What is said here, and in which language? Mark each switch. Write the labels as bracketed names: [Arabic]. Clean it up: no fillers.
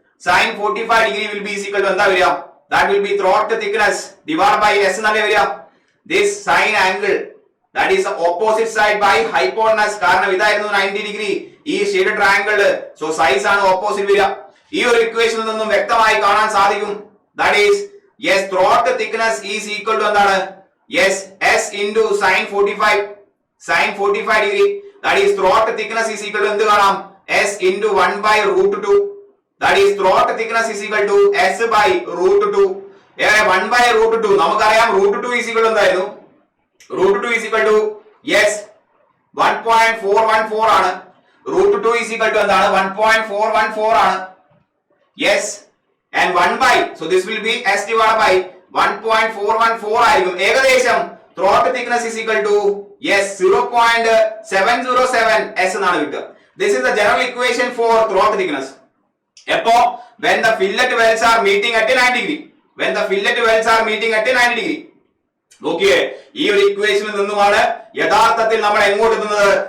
[English] sine 45 degree will be equal to [Malayalam] എന്താ വരിക? [English] that will be throat thickness divide by S [Malayalam] എന്നല്ലേ വരിക? [English] this sine angle that is the opposite side by hypotenuse, [Malayalam] കാരണം ഇതായിരുന്നു 90 degree ഈ shade triangle. So size ആണ് opposite വരിക. ഈ ഒരു ഇക്വേഷനിൽ നിന്നും വ്യക്തമായി കാണാൻ സാധിക്കും. [English] that is yes, throat thickness is equal to [Malayalam] എന്താണ്? [English] yes, s into sin 45 degree. that is throat thickness is equal to [Malayalam] എന്ത് കാണാം? [English] s into 1 by root 2. that is throat thickness is equal to s by root 2. 1 by root 2 [Malayalam] നമുക്കറിയാം. [English] root 2 is equal to [Malayalam] എന്തായിരുന്നു? [English] root 2 is equal to yes 1.414 [Malayalam] ആണ്. [English] root 2 is equal to [Malayalam] എന്താണ്? [English] 1.414 ആണ്. yes, and 1 by, so this will be s divided by 1.414 [Malayalam] ആയിരിക്കും. ഏകദേശം [English] throat thickness is equal to [Malayalam] yes 0.707 s എന്നാണ് കിട്ടുക. [English] This is the general equation for throat thickness. [Malayalam] എപ്പോ [English] when the fillet wells are meeting at 90 degree. when the fillet wells are meeting at 90 degree. [Malayalam] നോക്കിയേ, ഈ ഒരു ഇക്വേഷനിൽ നിന്നുമാണ് യഥാർത്ഥത്തിൽ നമ്മൾ എങ്ങോട്ട് എത്തുന്നത്?